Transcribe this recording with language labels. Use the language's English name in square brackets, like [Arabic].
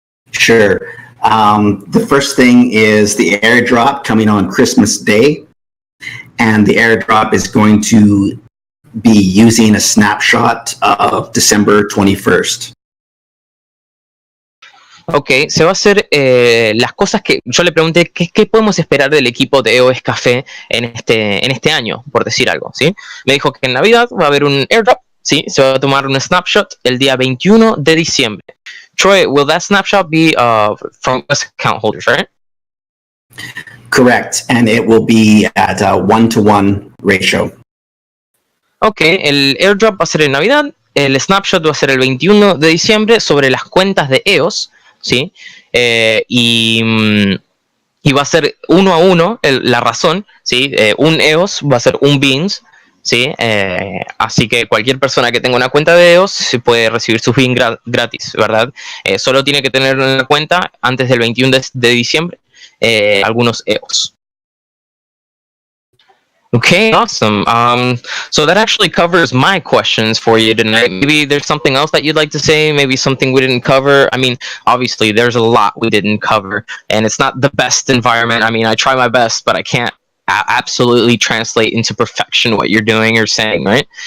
[English] Sure. The first thing is the airdrop coming on Christmas Day, and the airdrop is going to be using a snapshot of December 21st. [Spanish] Ok, se va a hacer las cosas que yo le pregunté, ¿qué podemos esperar del equipo de EOSCafé en este año, por decir algo, ¿sí? Me dijo que en Navidad va a haber un airdrop, ¿sí? Se va a tomar un snapshot el día 21 de diciembre. [English] Troy, will that snapshot be from US account holders, right? Correct, and it will be at a 1-to-1 ratio. [Spanish] Ok, el airdrop va a ser en Navidad, el snapshot va a ser el 21 de diciembre sobre las cuentas de EOS, ¿sí? Y va a ser 1 a 1 la razón, ¿sí? Un EOS va a ser un beans, ¿sí? Así que cualquier persona que tenga una cuenta de EOS se puede recibir sus beans gratis, ¿verdad? Solo tiene que tener en la cuenta antes del 21 de diciembre algunos EOS. [English] Okay, awesome. So that actually covers my questions for you tonight. Maybe there's something else that you'd like to say, maybe something we didn't cover. I mean, obviously there's a lot we didn't cover, and it's not the best environment. I mean, I try my best, but I can't absolutely translate into perfection what you're doing or saying, right?